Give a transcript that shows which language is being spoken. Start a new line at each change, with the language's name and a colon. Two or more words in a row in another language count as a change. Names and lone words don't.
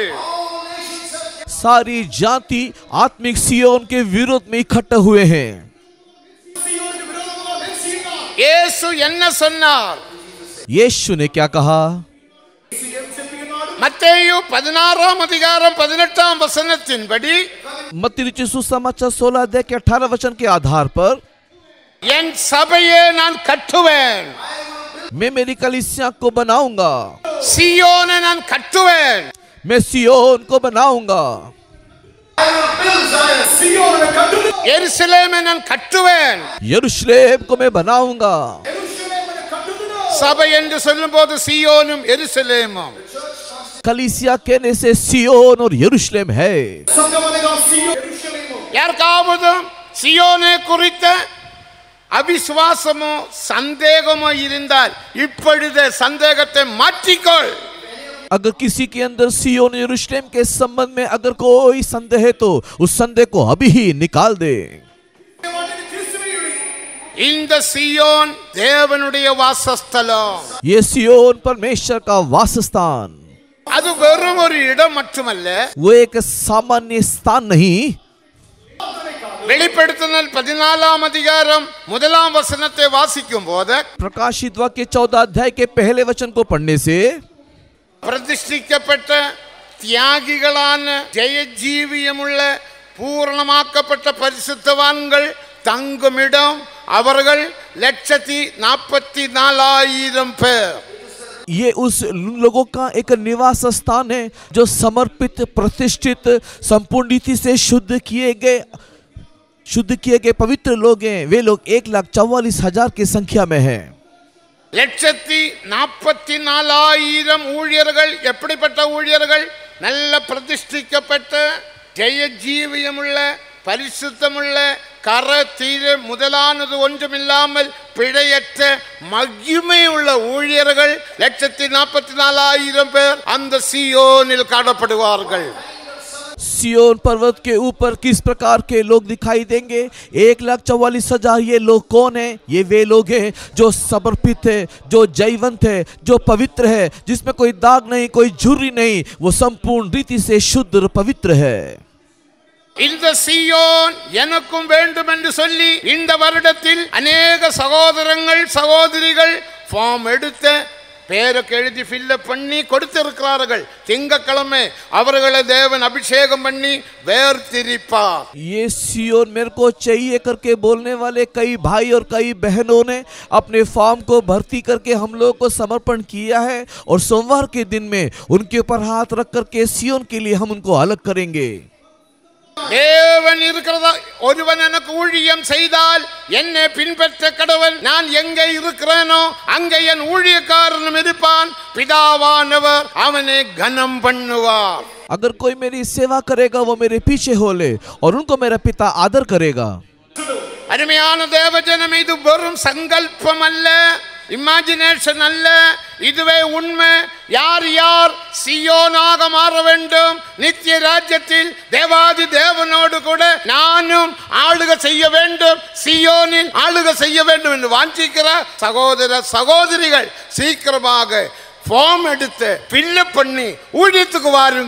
Hindi: सारी जाति आत्मिक सियोन के विरोध में इकट्ठे हुए हैं।
Tamil: இயேசு என்ன சொன்னார்?
Hindi: यीशु ने क्या कहा?
Tamil: மத்தேயு 16 அதிகாரம் 18 வசனத்தின்படி
Hindi: मत्ती रचित सुसमाचार 16 अध्याय के 18 वचन के आधार पर
Tamil: என் சபையை நான் கட்டுவேன்,
Hindi: मैं मेरी कलीसिया को बनाऊंगा,
Tamil: சியோனை நான் கட்டுவேன்,
Hindi: मैं सियोन को बनाऊंगा,
Tamil: எருசலேமை நான் கட்டுவேன்.
Hindi: यरूशलेम को मैं बनाऊंगा।
Tamil: சபை என்று சொல்லும்போது சியோனும் எருசலேமும்,
Hindi: कलीसिया कहने से सियोन और यरूशलेम है।
Tamil: யாருக்காவது சியோனை குறித்த அவிசுவாசமோ சந்தேகமோ இருந்தால் இப்பொழுது சந்தேகத்தை மாற்றிக்கொள்.
Hindi: अगर किसी के अंदर सियोन यरूशलेम के संबंध में अगर कोई संदेह है तो उस संदेह को अभी ही निकाल दे।
Tamil: இந்த சியோன் தேவனுடைய வாசஸ்தலம்.
Hindi: ये सियोन परमेश्वर का वासस्थान,
Tamil: அது வெறும் ஒரு இடம் மட்டுமல்ல,
Hindi: वो एक सामान्य स्थान नहीं।
Tamil: வெளிப்படுத்துதல் 14 அதிகாரம் 1 வசனத்தை வாசிக்கும் போது
Hindi: प्रकाशित वाक्य 14 अध्याय के पहले वचन को पढ़ने से
Tamil: பிரதிஷ்டிக்கப்பட்ட தியாகிகளான ஜெயஜீவியமுள்ள பூரணமாக்கப்பட்ட பரிசுத்தவான்கள் தங்குமிடம் அவர்கள் 144,000 பேர்.
Hindi: ये उस लोगों का एक निवास स्थान है जो समर्पित, प्रतिष्ठित, संपूर्ण रीति से शुद्ध किए गए पवित्र लोग हैं। वे लोग 1,44,000 की संख्या में हैं।
Tamil: 144,000 ஊழியர்கள். எப்படிப்பட்ட ஊழியர்கள்? நல்ல பிரதிஷ்டிக்கப்பட்ட ஜெயஜீவியமுள்ள பரிசுத்தமுள்ள கர தீர முதலானது ஒன்றுமில்லாமல் பிழையற்ற மகிமை உள்ள ஊழியர்கள் 144,000 பேர் அந்த சியோனில் காணப்படுவார்கள்.
Hindi: सियोन पर्वत के ऊपर किस प्रकार के लोग दिखाई देंगे? 1,44,000। ये लोग कौन है? ये वे लोग हैं जो समर्पित है, जो जयवंत है, जो पवित्र है, जिसमें कोई दाग नहीं, कोई झुर्री नहीं, वो संपूर्ण रीति से शुद्ध और पवित्र है।
Tamil: இந்த சியோன் எனக்கும் வேண்டும் என்று சொல்லி இந்த வருடத்தில் अनेक சகோதரங்கள் சகோதரிகள் ஃபார்ம் எடுத்து பேருக்கு எழுதி ஃபில்அப் பண்ணி கொடுத்திருக்கிறார்கள். திங்கட்கிழமை அவர்களை தேவன் அபிஷேகம் பண்ணி வேர்திரிப்பார்.
Hindi: ये सियोन मेरे को चाहिए करके बोलने वाले कई भाई और कई बहनों ने अपने फॉर्म को भर्ती करके हम लोगों को समर्पण किया है और सोमवार के दिन में उनके ऊपर हाथ रख करके सियोन के लिए हम उनको अलग करेंगे।
Tamil: தேவன் இருக்கிறதா? ஒருவன் எனக்கு ஊழியம் செய்தால் என்னை பின்பற்ற கடவன். நான் எங்கே இருக்கிறேனோ அங்கே என் ஊழியக்காரனும் இருப்பான். பிதாவானவர் அவனை கனம் பண்ணுவார்.
Hindi: अगर कोई मेरी सेवा करेगा वो मेरे पीछे हो ले और उनको मेरा पिता आदर करेगा।
Tamil: அருமையான தேவஜனம், இது வெறும் சங்கல்பம் அல்ல, இமேஜினேஷன் அல்ல, இதுவே உண்மை. யார் யார் சியோனாக மாற வேண்டும், நித்திய ராஜ்யத்தில் தேவாதி தேவனோடு கூட நானும் ஆளுகை செய்ய வேண்டும், சியோனில் ஆளுகை செய்ய வேண்டும் என்று வாஞ்சிக்கிற சகோதர சகோதரிகள் சீக்கிரமாக ஃபார்ம் எடுத்து ஃபில்அப் பண்ணி ஊழியத்துக்கு வாருங்கள்.